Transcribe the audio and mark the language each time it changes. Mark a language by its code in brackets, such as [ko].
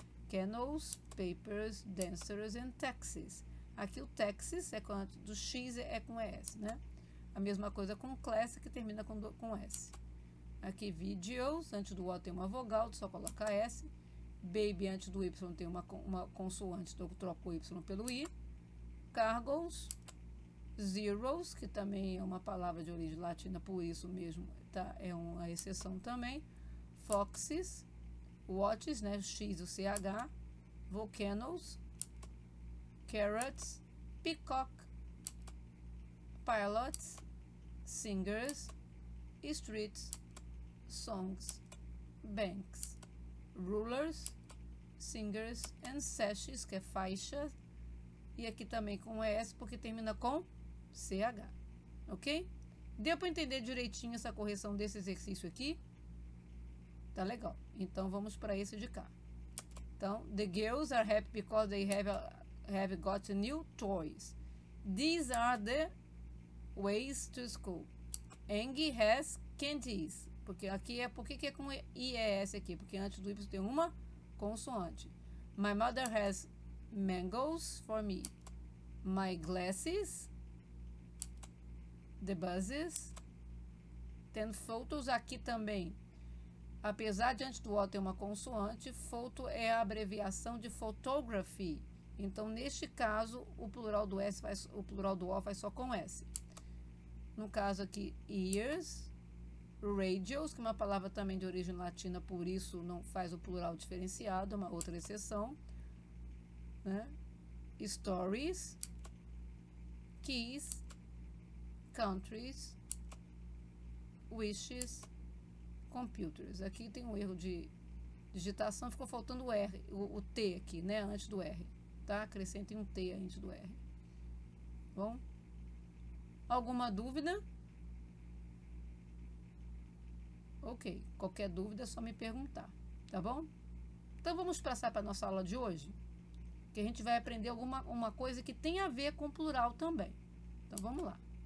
[en] Kennels, papers, dancers and taxis. [pt] Aqui o taxis é com do X é com S, né? A mesma coisa com class, que termina com S. Aqui videos, antes do O tem uma vogal, só coloca S. Baby, antes do Y tem uma consoante, então eu troco o Y pelo I. Cargos, zeros, que também é uma palavra de origem latina, por isso mesmo, tá? É uma exceção também. Foxes, watches, né? X e o CH. [en] Volcanoes, carrots, peacock, pilots, singers, streets, songs, banks, rulers, singers and sashes, [pt] que é faixa. E aqui também com S, porque termina com CH, ok? Deu para entender direitinho essa correção desse exercício aqui? Tá legal. Então, vamos para esse de cá. Então, [en] the girls are happy because they have got new toys. These are the ways to school. Angie has candies. [pt] Porque aqui por que é com IES aqui? Porque antes do Y tem uma consoante. [en] My mother has mangoes for me. My glasses. The buses. [pt] Tem photos aqui também. Apesar de antes do O ter uma consoante, photo é a abreviação de photography. Então, neste caso, o plural do O faz só com S. No caso aqui, ears, radios, que é uma palavra também de origem latina, por isso não faz o plural diferenciado, é uma outra exceção. Né? [en] Stories, keys, countries, wishes, computers. [pt] Aqui tem um erro de digitação, ficou faltando o R, o T aqui, né? Antes do R, tá? Acrescentem um T antes do R. Bom? Alguma dúvida? Ok. Qualquer dúvida é só me perguntar, tá bom? Então vamos passar para a nossa aula de hoje, que a gente vai aprender uma coisa que tem a ver com plural também. Então vamos lá.